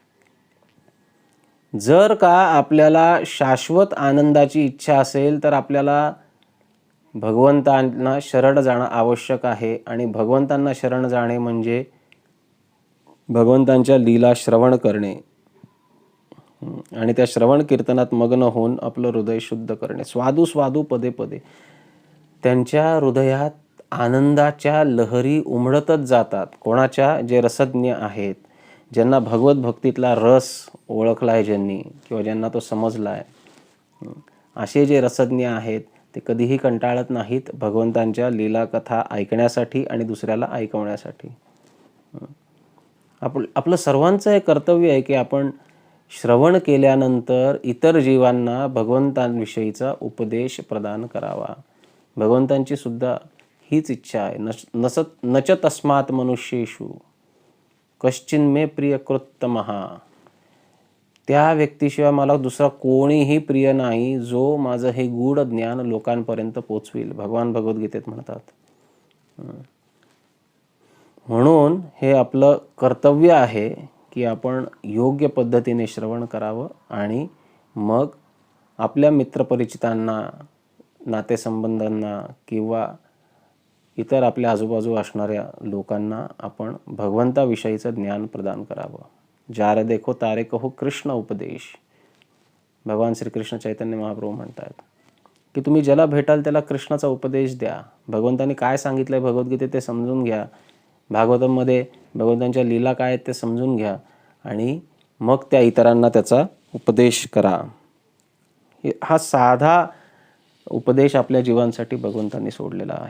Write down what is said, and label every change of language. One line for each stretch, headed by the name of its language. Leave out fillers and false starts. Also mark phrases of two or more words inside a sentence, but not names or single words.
Marathi: जर का आपल्याला शाश्वत आनंदाची इच्छा असेल तर आपल्याला भगवंतांना शरण जाणं आवश्यक आहे. आणि भगवंतांना शरण जाणे म्हणजे भगवंतांच्या लीला श्रवण करणे आणि त्या श्रवण कीर्तनात मग्न होऊन आपलं हृदय शुद्ध करणे.
Sanskrit: स्वादू स्वादू पदे पदे,
Marathi: त्यांच्या हृदयात आनंदाच्या लहरी उमडतच जातात. कोणाच्या? जे रसज्ञ आहेत, ज्यांना भगवत भक्तीतला रस ओळखला आहे, ज्यांनी किंवा ज्यांना तो समजला आहे, असे जे रसज्ञ आहेत ते कधीही कंटाळत नाहीत भगवंतांच्या लीला कथा ऐकण्यासाठी आणि दुसऱ्याला ऐकवण्यासाठी. आपलं सर्वांचं हे कर्तव्य आहे की आपण श्रवण केल्यानंतर इतर जीवांना भगवंतांविषयीचा उपदेश प्रदान करावा. भगवंतांची सुद्धा हीच इच्छा आहे.
Sanskrit: नच तस्मात् मनुष्येषु कश्चिन्मे प्रियकृत्तमः.
Marathi: त्या व्यक्तीशिवाय मला दुसरा कोणीही प्रिय नाही जो माझं हे गूढ ज्ञान लोकांपर्यंत पोचवेल, भगवान भगवद्गीतेत म्हणतात. म्हणून हे आपलं कर्तव्य आहे की आपण योग्य पद्धतीने श्रवण करावं आणि मग आपल्या मित्रपरिचितांना, नातेसंबंधांना किंवा इतर आपल्या आजूबाजू असणाऱ्या लोकांना आपण भगवंताविषयीचं ज्ञान प्रदान करावं.
Bangla: যার দেখো তারে কহো কৃষ্ণ উপদেশ.
Marathi: भगवान श्रीकृष्ण चैतन्य महाप्रभू म्हणतात की तुम्ही ज्याला भेटाल त्याला कृष्णाचा उपदेश द्या. भगवंतांनी काय सांगितलंय भगवद्गीतेत ते समजून घ्या. भागवतामध्ये भगवंतांच्या लीला काय आहेत ते समजून घ्या आणि मग त्या इतरांना त्याचा उपदेश करा. हा साधा उपदेश आपल्या जीवांसाठी भगवंतांनी सोडलेला आहे.